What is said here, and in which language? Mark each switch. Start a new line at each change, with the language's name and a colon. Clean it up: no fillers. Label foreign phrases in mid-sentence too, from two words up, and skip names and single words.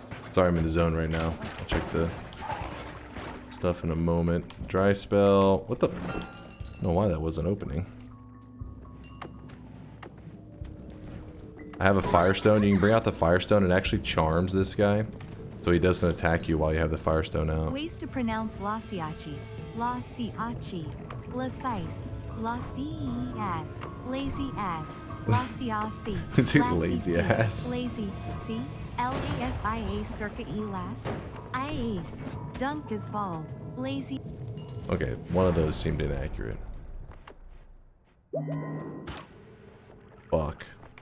English: Sorry, I'm in the zone right now. I'll check the stuff in a moment. Dry spell. What the? I don't know why that wasn't opening. I have a firestone. You can bring out the firestone. It actually charms this guy, so he doesn't attack you while you have the firestone out. Ways to pronounce Lasiachi. Lasiachi. Lasice. Lasias. Lazy ass. Lasiasi. Is it lazy ass? Lazy. C. L-A-S-I-A circa E-las. Ice. Dunk is bald. Lazy. Okay, one of those seemed inaccurate. Fuck.